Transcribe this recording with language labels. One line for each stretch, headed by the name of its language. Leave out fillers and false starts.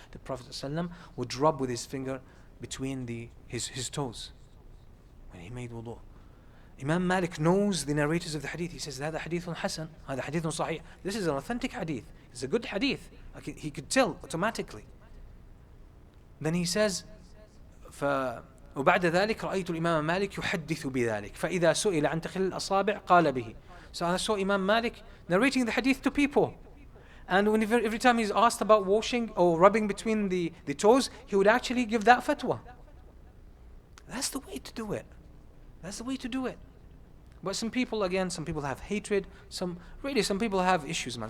English: The Prophet ﷺ would rub with his finger between his toes when he made wudu. Imam Malik knows the narrators of the hadith. He says,
Arabic: هذا حديث حسن, هذا حديث صحيح.
English: This is an authentic hadith. It's a good hadith. He could tell automatically. Then he says,
Arabic: وبعد ذلك رأيت الإمام مالك يحدث بذلك فإذا سئل عن تخليل الأصابع قال به.
English: So I saw Imam Malik narrating the hadith to people. And every time he's asked about washing or rubbing between the toes, he would actually give that fatwa. That's the way to do it. That's the way to do it. But some people have hatred. Some people have issues, man.